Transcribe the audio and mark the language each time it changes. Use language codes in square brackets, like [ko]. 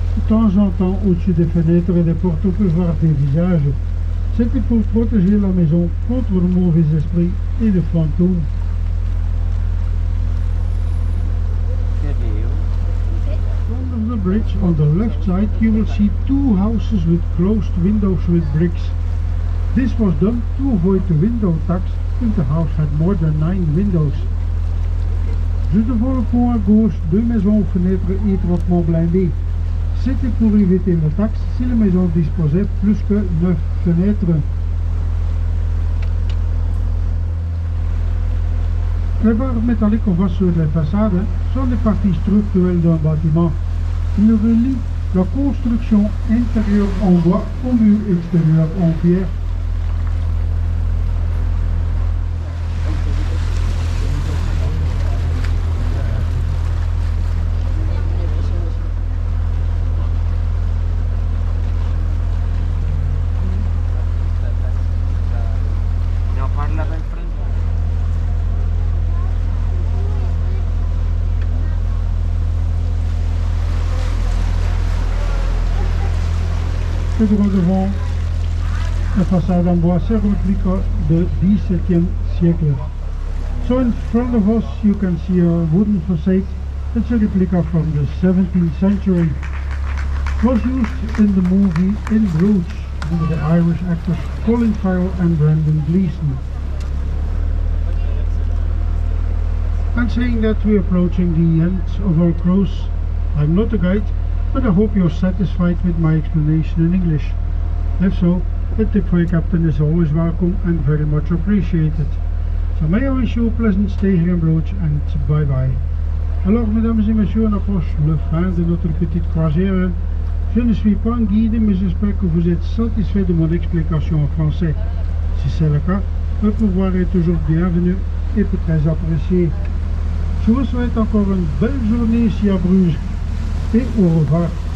[fr] temps en temps, au-dessus des fenêtres et des portes, on peut voir des visages. C'était pour protéger la maison contre le mauvais esprit et les fantômes. [en] From the bridge on the left side you will see two houses with closed windows with bricks. This was done to avoid the window tax if the house had more than 9 windows. [fr] Juste devant le pont à gauche, 2 maisons aux fenêtres étroitement blindées. C'était pour éviter la taxe si la maison disposait plus que 9 fenêtres. Les barres métalliques qu'on voit sur les façades sont des parties structurelles d'un bâtiment. Ils relient la construction intérieure en bois au mur extérieur en pierre. Toujours devant la façade en bois, c'est réplique du XVIIe siècle. [en] So in front of us you can see a wooden facade. It's a replica from the 17th century. It was used in the movie in Bruges by the Irish actors Colin Farrell and Brendan Gleeson. And saying that we're approaching the end of our cruise, I'm not a guide, but I hope you're satisfied with my explanation in English. If so, a tip for your captain is always welcome and very much appreciated. So may I wish you a pleasant stay here in Bruges and bye bye. [fr] Alors mesdames et messieurs, on approche le fin de notre petite croisière. Je ne suis pas un guide, mais j'espère que vous êtes satisfait de mon explication en français. Si c'est le cas, le pouvoir est toujours bienvenu et très apprécié. Je vous souhaite encore une belle journée ici à Bruges. Et au revoir.